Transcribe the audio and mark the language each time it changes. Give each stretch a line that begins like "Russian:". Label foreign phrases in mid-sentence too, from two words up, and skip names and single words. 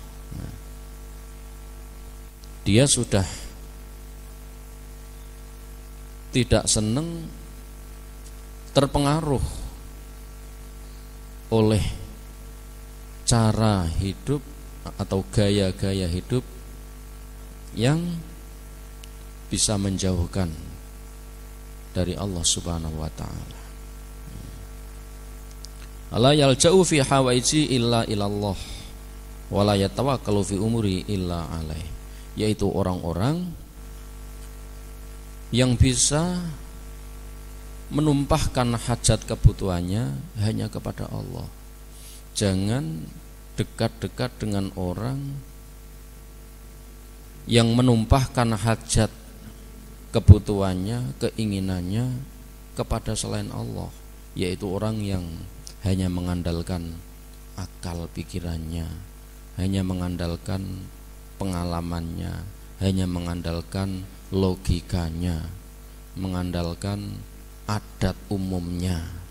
Indonesian: Dia sudah tidak senang terpengaruh oleh cara hidup atau gaya-gaya hidup yang bisa menjauhkan dari Allah
Arabic: سبحانه وتعالى. ألا يلجأ في حوائجه إلا إلى الله ولا يتوكل في أموره إلا عليه,
Indonesian: yaitu orang-orang yang bisa menumpahkan hajat kebutuhannya hanya kepada Allah. Jangan dekat-dekat dengan orang yang menumpahkan hajat kebutuhannya, keinginannya kepada selain Allah, yaitu orang yang hanya mengandalkan akal pikirannya, hanya mengandalkan pengalamannya, hanya mengandalkan logikanya, mengandalkan adat umumnya.